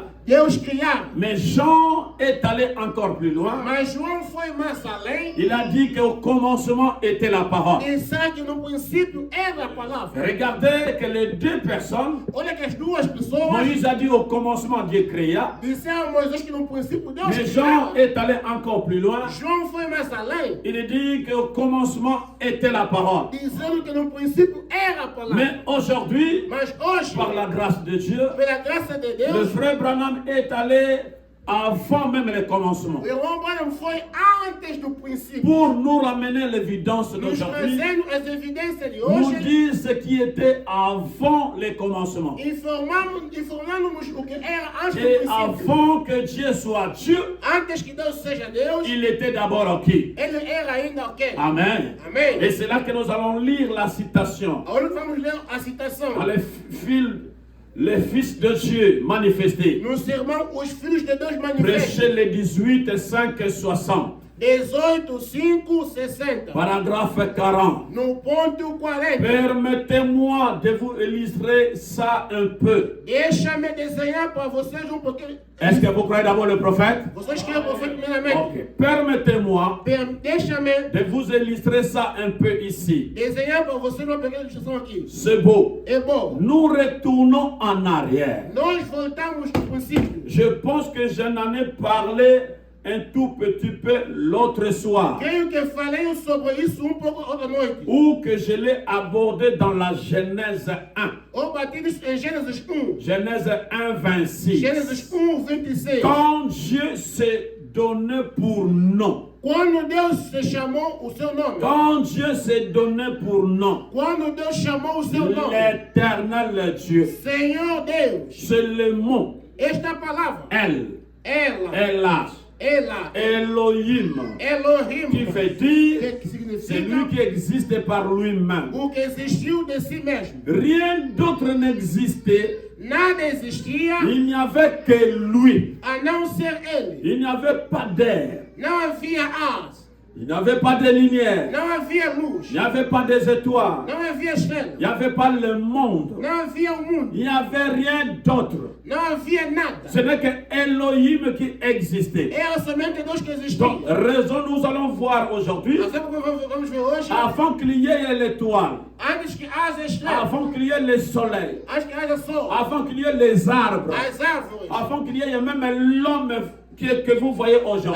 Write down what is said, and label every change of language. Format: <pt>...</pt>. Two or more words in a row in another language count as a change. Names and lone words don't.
<pt>Deus criava.</pt> <fr>Mais Jean est allé encore plus loin.</fr> <pt>Mas João foi mais além.</pt> <fr>Il a dit qu'au commencement était la parole.</fr> <pt>E sabe que no princípio era a palavra.</pt> <fr>Regardez que les deux personnes,</fr> <pt>Olha que as duas pessoas</pt> <fr>Moïse a dit au commencement Dieu créa,</fr> <pt>disseram a Moisés que no princípio Deus</pt> <fr>mais Jean</fr> <pt>criava.</pt> <fr>est allé encore plus loin.</fr> <pt>João foi mais além,</pt> <fr>Il dit qu'au commencement était la parole.</fr> <pt>dizendo que no princípio era a palavra.</pt> <fr>Mais aujourd'hui,</fr> <pt>Mas hoje,</pt> <fr>par la grâce de Dieu,</fr> <pt>pela graça de</pt> <fr>le</fr> <pt>Deus,</pt> <fr>frère Branham est allé avant même le commencement.</fr> <pt>O irmão Branham foi antes do princípio.</pt> <fr>Pour nous ramener l'évidence</fr> <pt>Nos</pt> <fr>d'aujourd'hui,</fr> <pt>trazendo as evidências de</pt> <fr>nous</fr> <pt>hoje,</pt> <fr>dire ce qui était avant le commencement.</fr> <pt>informando-nos o que era antes do</pt> <fr>Et</fr> <pt>princípio.</pt> <fr>avant que Dieu soit Dieu,</fr> <pt>Antes que Deus seja Deus,</pt> <fr>il était d'abord qui?</fr> <pt>ele era ainda o quê?</pt> <fr>Amen.</fr> <pt>Amém.</pt> <fr>Et c'est là que nous allons lire la citation.</fr> <pt>Agora vamos ler a citação.</pt> <fr>Les fils de Dieu manifestés.</fr> <pt>No sermão, os filhos de Deus manifestam.</pt> <fr>Prêchez les 18, 5 et 60.</fr> <pt>18, 5, 60.</pt> <fr>Paragraphe 40.</fr> <pt>No ponto 40.</pt> <fr>Permettez-moi de vous illustrer ça un peu.</fr> <pt>Deixa-me desenhar para vocês pouquinho.</pt> <fr>Est-ce que vous croyez d'abord le prophète?</fr> <pt>Vocês creem o profeta primeiramente?</pt> <fr>Ok. Permettez-moi</fr> <pt>Deixa-me</pt> <fr>de vous illustrer ça un peu ici.</fr> <pt>desenhar para vocês uma pequena ilustração aqui.</pt> <fr>C'est beau.</fr> <pt>É bom.</pt> <fr>Nous retournons en arrière.</fr> <pt>Nós voltamos do princípio.</pt> <fr>Je pense que je n'en ai parlé un tout petit peu l'autre soir.</fr> <pt>Creio que falei sobre isso pouco outra noite.</pt> <fr>Ou que je l'ai abordé dans la Genèse 1.</fr> <pt>Ou bati nisso em Gênesis 1.</pt> <fr>Genèse 1, 26.</fr> <pt>Gênesis 1, 26.</pt> <fr>Quand Dieu s'est donné pour nom.</fr> <pt>Quando Deus se chamou o seu nome.</pt> <fr>Quand Dieu s'est donné pour nom.</fr> <pt>Quando Deus chamou o seu nome.</pt> <fr>L'éternel Dieu.</fr> <pt>Senhor Deus.</pt> <fr>C'est le mot.</fr> <pt>Esta palavra. Ela.</pt> <fr>Elohim.</fr> <pt>Elohim.</pt> <fr>Qui veut dire</fr> <pt>Que significa</pt> <fr>c'est lui qui existe par lui-même.</fr> <pt>o que existiu de si mesmo.</pt> <fr>Rien d'autre n'existait.</fr> <pt>Nada existia</pt> <fr>Il n'y avait que lui.</fr> <pt>a não ser ele.</pt> <fr>Il n'y avait pas d'air.</fr> <pt>Não havia ar.</pt> <fr>Il n'y avait pas de lumière.</fr> <pt>Não havia luz.</pt> <fr>Il n'y avait pas des étoiles.</fr> <pt>Não havia estrela.</pt> <fr>Il n'y avait pas le monde.</fr> <pt>Não havia o mundo.</pt> <fr>Il n'y avait rien d'autre.</fr> <pt>Não havia nada.</pt> <fr>Ce n'est que Elohim qui existait.</fr> <pt>Era somente Deus que existia.</pt> <fr>Donc, raison nous allons voir aujourd'hui,</fr> <pt>Nós vamos ver hoje.</pt> <fr>avant qu'il y ait l'étoile,</fr> <pt>Antes que haja estrela.</pt> <fr>avant qu'il y ait le soleil,</fr> <pt>Antes que haja sol.</pt> <fr>avant qu'il y ait les arbres,</fr> <pt>As árvores.</pt> <fr>avant qu'il y ait même l'homme que vous voyez aujourd'hui,</fr>